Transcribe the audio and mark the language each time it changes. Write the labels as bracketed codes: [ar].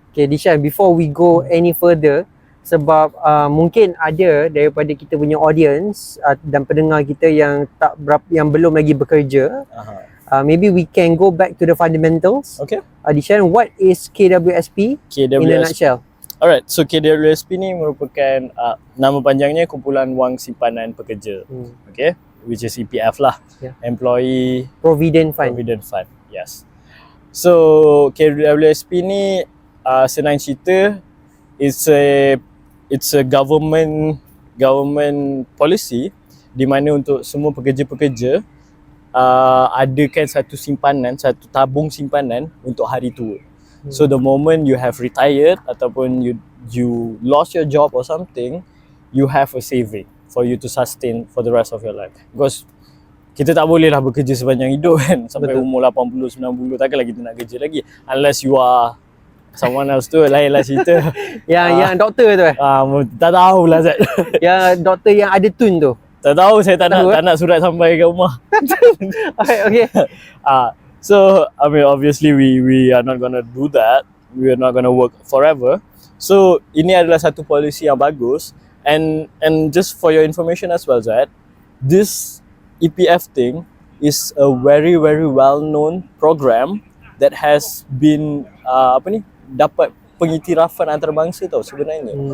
[en] Okay Dishan, before we go any further, [ms] sebab mungkin ada daripada kita punya audience dan pendengar kita yang yang belum lagi bekerja, [en] maybe we can go back to the fundamentals. Okay. Dishan, what is KWSP in a nutshell? Alright, so [ms] KWSP ni merupakan nama panjangnya Kumpulan Wang Simpanan Pekerja. [en] Okay, which is EPF lah. Yeah. Employee Provident Fund. [ms] Yes. So KWSP ni senang cerita, [en] it's a government policy [ms] di mana untuk semua pekerja-pekerja adakan satu tabung simpanan untuk hari tua. [en] So the moment you have retired ataupun you lost your job or something, you have a saving for you to sustain for the rest of your life. [ms] Because kita tak boleh lah bekerja sepanjang hidup kan, sampai Betul. umur 80, 90, takkanlah kita nak kerja lagi [en] unless you are someone else [ms] tu, lain lah cerita. Yang doktor tu Tak tahulah Zat. yang doktor yang ada tun tu. Tak tahu, saya tak Tahu, nak surat sampai ke rumah. Okay. [en] So I mean, obviously we are not gonna do that. We are not gonna work forever. So ini adalah satu policy yang bagus, and just for your information as well, Zat, this EPF thing is a very well known program that has been [ms] dapat pengiktirafan antarabangsa tau sebenarnya.